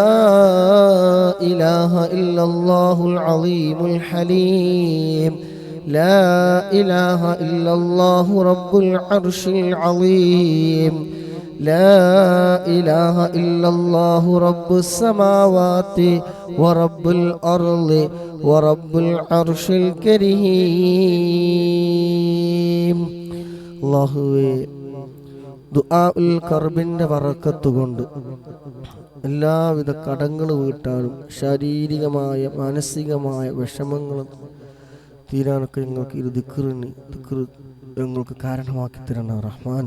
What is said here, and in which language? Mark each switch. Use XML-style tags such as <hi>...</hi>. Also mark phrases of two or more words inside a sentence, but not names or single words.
<ar>إله إلا الله العظيم الحليم، لا إله إلا الله رب العرش العظيم، لا إله إلا الله رب السماوات ورب الأرض ورب العرش الكريم.</ar> <ml>അല്ലാഹുവേ, ദുആഉൽ കർബിന്റെ ബറക്കത്ത് കൊണ്ട് എല്ലാവിധ കടങ്ങൾ വീട്ടാനും ശാരീരികമായ മാനസികമായ വിഷമങ്ങളും തീരാനൊക്കെ ഞങ്ങൾക്ക് ഇത് ദിക്ർ ഞങ്ങൾക്ക് കാരണമാക്കി തരണം റഹ്മാൻ.</ml>